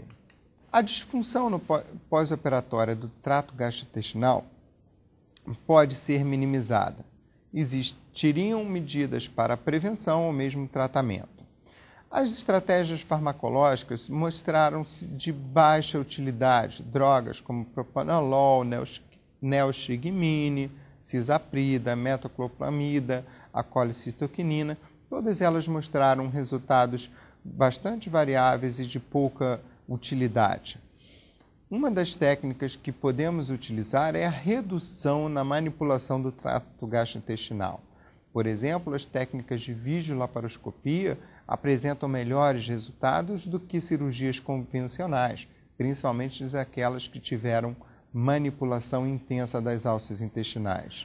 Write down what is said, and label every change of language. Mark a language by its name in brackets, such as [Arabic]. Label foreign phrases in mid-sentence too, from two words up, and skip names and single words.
[Portuguese] A disfunção no pós-operatória do trato gastrointestinal pode ser minimizada. Existiriam medidas para prevenção ou mesmo tratamento. As estratégias farmacológicas mostraram-se de baixa utilidade. Drogas como propanolol, neostigmine, cisaprida, metoclopramida, a colicitoquinina, todas elas mostraram resultados bastante variáveis e de pouca utilidade. Uma das técnicas que podemos utilizar é a redução na manipulação do trato gastrointestinal. Por exemplo, as técnicas de videolaparoscopia apresentam melhores resultados do que cirurgias convencionais, principalmente aquelas que tiveram manipulação intensa das alças intestinais.